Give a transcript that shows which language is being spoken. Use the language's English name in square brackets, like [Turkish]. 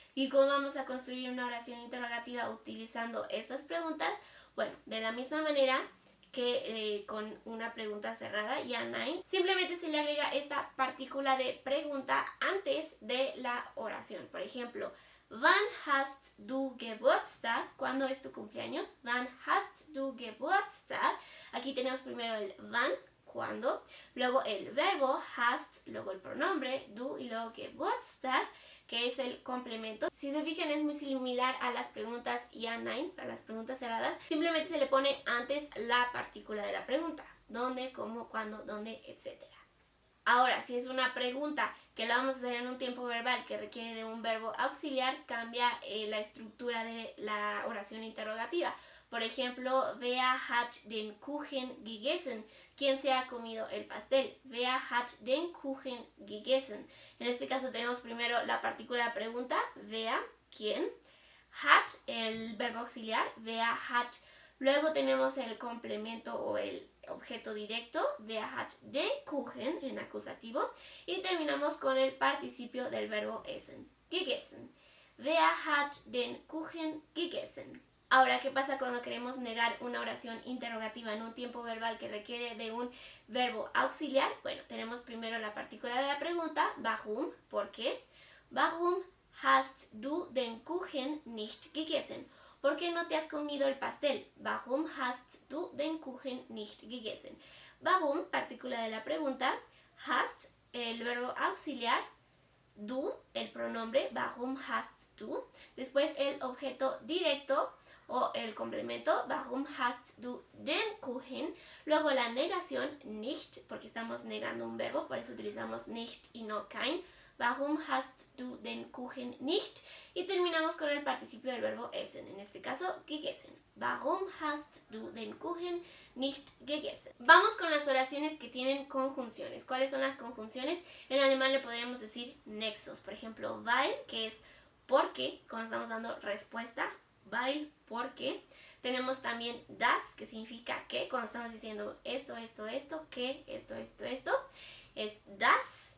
[Spanish] ¿Y cómo vamos a construir una oración interrogativa utilizando estas preguntas? Bueno, de la misma manera que con una pregunta cerrada, ja, nein, simplemente se le agrega esta partícula de pregunta antes de la oración. Por ejemplo, [German] wann hast du Geburtstag? [Spanish] ¿Cuándo es tu cumpleaños? [German] Wann hast du Geburtstag? [Spanish] Aquí tenemos primero el wann, cuándo, luego el verbo [German] hast, [Spanish] luego el pronombre du y luego Geburtstag, que es el complemento. Si se fijan, es muy similar a las preguntas ja, nein, a las preguntas cerradas. Simplemente se le pone antes la partícula de la pregunta. ¿Dónde, cómo, cuándo, dónde, etcétera? Ahora, si es una pregunta que la vamos a hacer en un tiempo verbal que requiere de un verbo auxiliar, cambia la estructura de la oración interrogativa. Por ejemplo, [German] wer hat den Kuchen gegessen? [Spanish] ¿Quién se ha comido el pastel? [German] Wer hat den Kuchen gegessen? [Spanish] En este caso tenemos primero la partícula de pregunta, wer, ¿quién? Hat, el verbo auxiliar, wer hat. Luego tenemos el complemento o el objeto directo, [German] wer hat den Kuchen [Spanish] en acusativo. Y terminamos con el participio del verbo essen, gegessen. [German] Wer hat den Kuchen gegessen? [Spanish] Ahora, ¿qué pasa cuando queremos negar una oración interrogativa en un tiempo verbal que requiere de un verbo auxiliar? Bueno, tenemos primero la partícula de la pregunta, warum, ¿por qué? [German] Warum hast du den Kuchen nicht gegessen? [Spanish] ¿Por qué no te has comido el pastel? [German] Warum hast du den Kuchen nicht gegessen? [Spanish] Warum, partícula de la pregunta, hast, el verbo auxiliar, du, el pronombre, [German] warum hast du, [Spanish] después el objeto directo o el complemento, [German] warum hast du den Kuchen, [Spanish] luego la negación, nicht, porque estamos negando un verbo, por eso utilizamos nicht y no kein, [German] warum hast du den Kuchen nicht, [Spanish] y terminamos con el participio del verbo essen, en este caso, gegessen. [German] Warum hast du den Kuchen nicht gegessen? [Spanish] Vamos con las oraciones que tienen conjunciones. ¿Cuáles son las conjunciones? En alemán le podríamos decir nexos. Por ejemplo, weil, que es porque, cuando estamos dando respuesta, weil, porque. Tenemos también das, que significa que, cuando estamos diciendo esto, que, esto, es das.